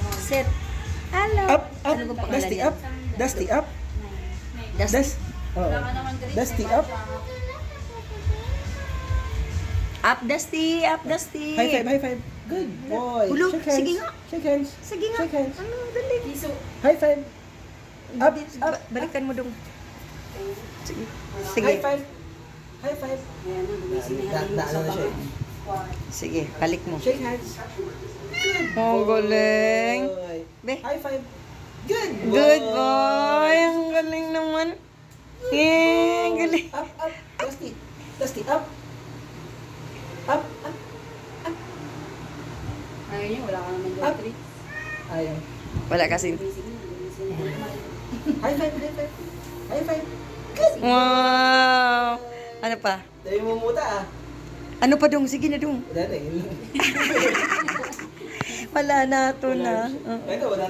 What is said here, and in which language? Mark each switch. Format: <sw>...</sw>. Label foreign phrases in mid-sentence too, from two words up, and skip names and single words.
<en>Set. Hello. Up, up.</en> <tl>Ano bang pangalan Dusty niya?</tl> <en>up. Dusty up. Dusty. Oh. Dusty up. Up, Dusty. Up, Dusty. High five, high five. Good boy.</en> <tl>Ulo,</tl> <en>Shake hands.</en> <tl>sige nga.</tl> <en>Shake hands.</en> <tl>Sige nga.</tl> <en>Shake hands.</en> <tl>Ano, dali.</tl> <en>High five. Up, up.</en> <tl>Balikan mo dong. Sige.</tl> <en>High</en> <tl>Sige.</tl> <en>five. High five.</en> <tl>Na ano na siya eh. Sige, balik mo.</tl> <en>Shake hands.</en> <tl>Oh, galing.</tl> <en>Boy. Be. High five. Good boy. Good boy.</en> <tl>Ang galing naman. Yeah, ang galing.</tl> <en>Up, up. Dusty. Dusty, up. Up, up.</en> <tl>Ayaw niya, wala ka naman</tl> <en>Up.</en> <tl>dyan. Ayaw. Wala kasi.</tl> <en>High five, high five. High five. Good.</en> <tl>Wow. Ano pa? Dahil mo muta ah. Ano pa dong? Sige na dong. Wala na eh. Wala na to na. Ito, wala</tl>